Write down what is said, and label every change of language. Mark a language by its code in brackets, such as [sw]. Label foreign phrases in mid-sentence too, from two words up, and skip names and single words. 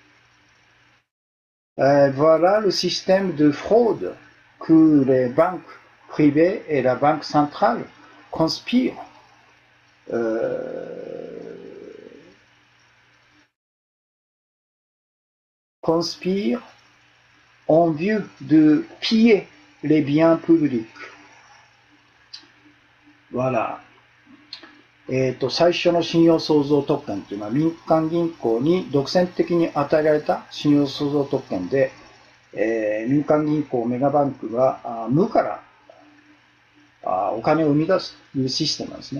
[fr] Voilà le système de fraude que les banques privées et la Banque centrale conspirent en vue de piller les biens publics. Voilà. [ja] 最初の信用創造特権というのは民間銀行に独占的に与えられた信用創造特権で、民間銀行メガバンクが無からお金を生み出すというシステムなんですね。